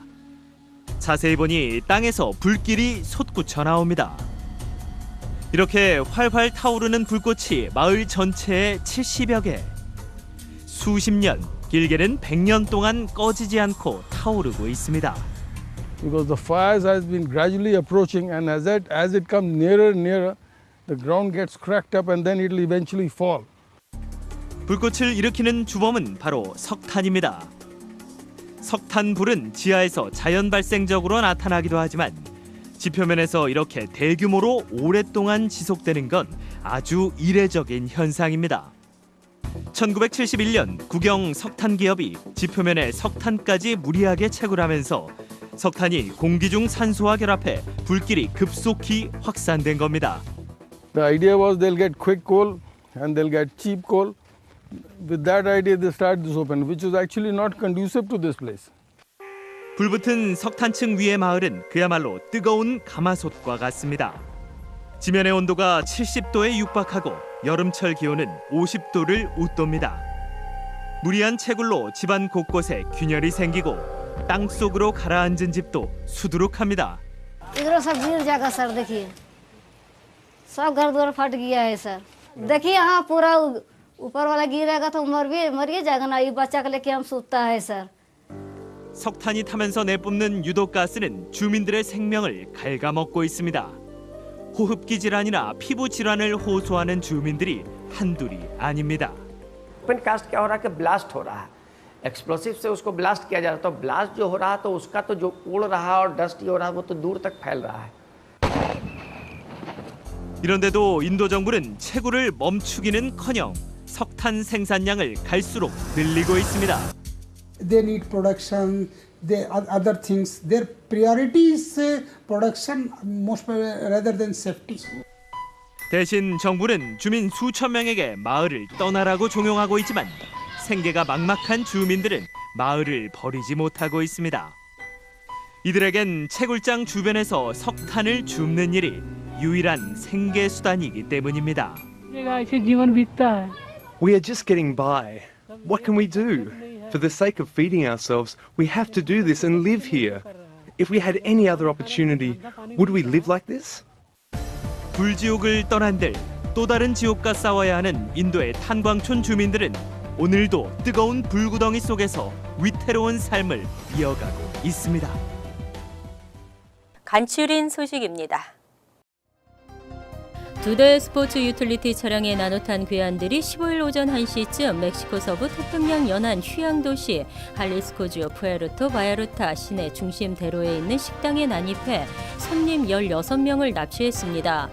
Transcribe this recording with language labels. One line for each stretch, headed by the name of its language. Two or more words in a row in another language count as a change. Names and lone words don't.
Korean: 자세히 보니 땅에서 불길이 솟구쳐 나옵니다. 이렇게 활활 타오르는 불꽃이 마을 전체에 70여 개. 수십 년, 길게는 100년 동안 꺼지지 않고 타오르고 있습니다.
English: Because the fires has been gradually approaching, and as it comes nearer and nearer, the ground gets cracked up and then it will eventually fall.
Korean: 불꽃을 일으키는 주범은 바로 석탄입니다. 석탄불은 지하에서 자연 발생적으로 나타나기도 하지만 지표면에서 이렇게 대규모로 오랫동안 지속되는 건 아주 이례적인 현상입니다. 1971년 국영 석탄 기업이 지표면에 석탄까지 무리하게 채굴하면서 석탄이 공기 중 산소와 결합해 불길이 급속히 확산된 겁니다.
English: The idea was they'll get quick coal and they'll get cheap coal. With that idea they started this open, which was actually not conducive to this place.
Korean: 불붙은 석탄층 위의 마을은 그야말로 뜨거운 가마솥과 같습니다. 지면의 온도가 70도에 육박하고 여름철 기온은 50도를 웃돕니다. 무리한 채굴로 집안 곳곳에 균열이 생기고 땅 속으로 가라앉은 집도 수두룩합니다.
Hindi: इधर सब गिर जाएगा सर देखिए सब घर द्वार फट गया है सर देखिए यहाँ पूरा ऊपर वाला गिरेगा तो मर जाएगा ना ये बच्चा को लेके हम सूता है सर.
Korean: 석탄이 타면서 내뿜는 유독가스는 주민들의 생명을 갉아먹고 있습니다. 호흡기 질환이나 피부 질환을 호소하는 주민들이 한둘이 아닙니다.
English: open cast
Hindi: क्या हो रहा है कि ब्लास्ट हो रहा है एक्सप्लोसिव से उसको ब्लास्ट किया जा रहा है तो ब्लास्ट जो हो रहा है तो उसका तो जो उड़ रहा है और डस्ट हो रहा है वो तो दूर तक फैल रहा है.
Korean: 이런데도 인도 정부는 채굴을 멈추기는커녕 석탄 생산량을 갈수록 늘리고 있습니다.
English: They need production, other things. Their priority is production most rather than safety.
Korean: 대신 정부는 주민 수천 명에게 마을을 떠나라고 종용하고 있지만 생계가 막막한 주민들은 마을을 버리지 못하고 있습니다. 이들에겐 채굴장 주변에서 석탄을 줍는 일이 유일한 생계 수단이기 때문입니다.
English: We are just getting by. What can we do? For the sake of feeding ourselves, we have to do this and live here. If we had any other opportunity, would we live like this?
Korean: 불지옥을 떠난들 또 다른 지옥과 싸워야 하는 인도의 탄광촌 주민들은 오늘도 뜨거운 불구덩이 속에서 위태로운 삶을 이어가고 있습니다. 간추린 소식입니다. 두 대의 스포츠 유틸리티 차량에 나눠탄 괴한들이 15일 오전 1시쯤 멕시코 서부 태평양 연안 휴양 도시 할리스코주 푸에르토 바야루타 시내 중심 대로에 있는 식당에 난입해 손님 16명을 납치했습니다.